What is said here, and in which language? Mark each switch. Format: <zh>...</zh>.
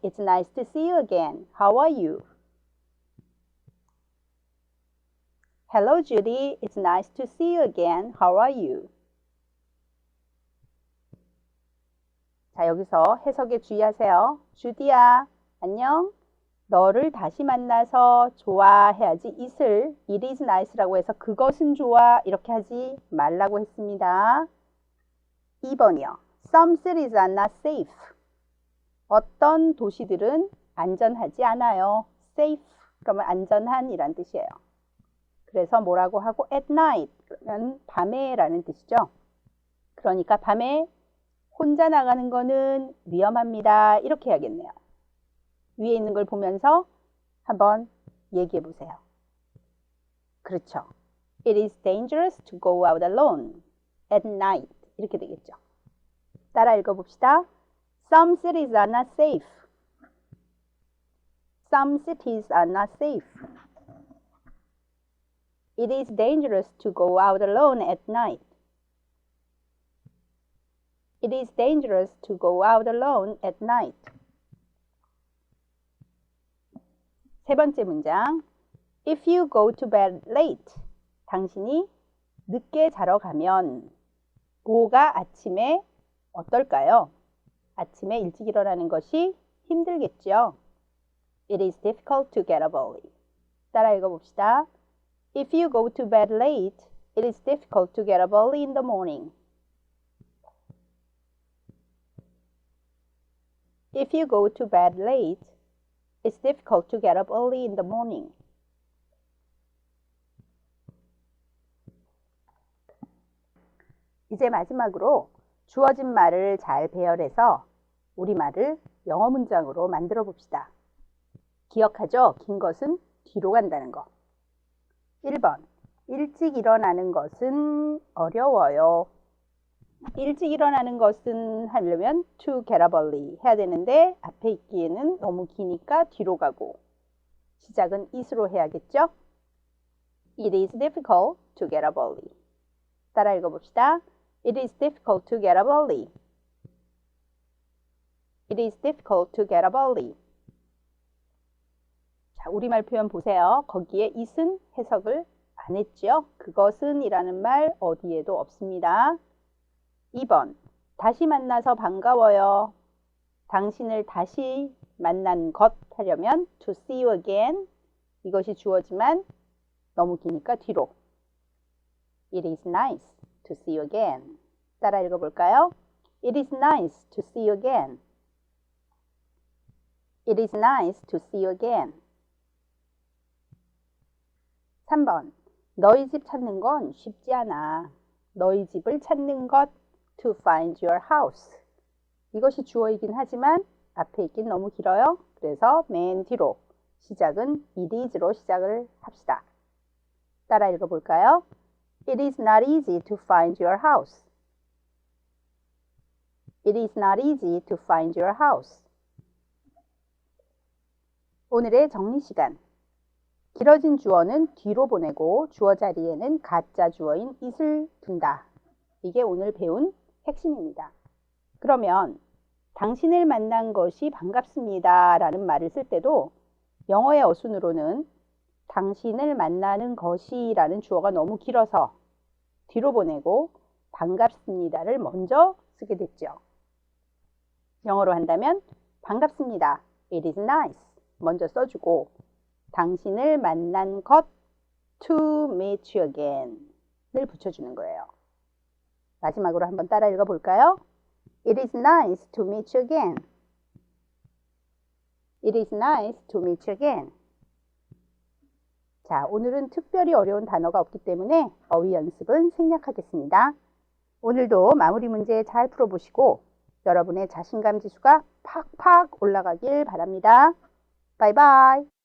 <en>It's nice to see you again. How are you? Hello, Judy. It's nice to see you again. How are you?</en> <ko>자, 여기서 해석에 주의하세요. 주디야, 안녕. 너를 다시 만나서 좋아해야지 it을</ko> <en>it is nice</en> <ko>라고 해서 그것은 좋아 이렇게 하지 말라고 했습니다. 2번이요.</ko> <en>Some cities are not safe.</en> <ko>어떤 도시들은 안전하지 않아요. safe 그러면 안전한 이란 뜻이에요. 그래서 뭐라고 하고</ko> <en>at night</en> <ko>그러면 밤에 라는 뜻이죠. 그러니까 밤에 혼자 나가는 거는 위험합니다. 이렇게 해야겠네요. 위에 있는 걸 보면서 한번 얘기해 보세요. 그렇죠.</ko> <en>It is dangerous to go out alone at night.</en> <ko>이렇게 되겠죠. 따라 읽어봅시다.</ko> <en>Some cities are not safe. Some cities are not safe. It is dangerous to go out alone at night. It is dangerous to go out alone at night.</en> <ko>세 번째 문장.</ko> <en>If you go to bed late.</en> <ko>당신이 늦게 자러 가면 뭐가 아침에 어떨까요? 아침에 일찍 일어나는 것이 힘들겠죠.</ko> <en>It is difficult to get up early.</en> <ko>따라 읽어봅시다.</ko> <en>If you go to bed late, it is difficult to get up early in the morning. If you go to bed late, it's difficult to get up early in the morning.</en> <ko>이제 마지막으로 주어진 말을 잘 배열해서 우리말을 영어 문장으로 만들어 봅시다. 기억하죠? 긴 것은 뒤로 간다는 거. 1번. 일찍 일어나는 것은 어려워요. 일찍 일어나는 것은 하려면</ko> <en>to get up early</en> <ko>해야 되는데 앞에 있기에는 너무 기니까 뒤로 가고 시작은 is로 해야겠죠?</ko> <en>It is difficult to get up early.</en> <ko>따라 읽어봅시다.</ko> <en>It is difficult to get up early. It is difficult to get up early.</en> <ko>자, 우리말 표현 보세요. 거기에 it은 해석을 안 했죠? 그것은 이라는 말 어디에도 없습니다. 2번. 다시 만나서 반가워요. 당신을 다시 만난 것 하려면</ko> <en>to see you again.</en> <ko>이것이 주어지만 너무 기니까 뒤로.</ko> <en>It is nice to see you again.</en> <ko>따라 읽어볼까요?</ko> <en>It is nice to see you again. It is nice to see you again.</en> <ko>3번. 너희 집 찾는 건 쉽지 않아. 너희 집을 찾는 것</ko> <en>to find your house.</en> <ko>이것이 주어이긴 하지만 앞에 있긴 너무 길어요. 그래서 맨 뒤로 시작은</ko> <en>it is</en> <ko>로 시작을 합시다. 따라 읽어볼까요? It is not easy to find your house. It is not easy to find your house. 오늘의 정리 시간. 길어진 주어는 뒤로 보내고 주어 자리에는 가짜 주어인 it을 둔다. 이게 오늘 배운 핵심입니다. 그러면 당신을 만난 것이 반갑습니다 라는 말을 쓸 때도 영어의 어순으로는 당신을 만나는 것이 라는 주어가 너무 길어서 뒤로 보내고 반갑습니다를 먼저 쓰게 됐죠. 영어로 한다면 반갑습니다.</ko> <en>It is nice.</en> <ko>먼저 써주고 당신을 만난 것</ko> <en>to meet you again</en> <ko>를 붙여주는 거예요. 마지막으로 한번 따라 읽어볼까요?</ko> <en>It is nice to meet you again. It is nice to meet you again.</en> <ko>자, 오늘은 특별히 어려운 단어가 없기 때문에 어휘 연습은 생략하겠습니다. 오늘도 마무리 문제 잘 풀어보시고 여러분의 자신감 지수가 팍팍 올라가길 바랍니다. 바이바이.</ko>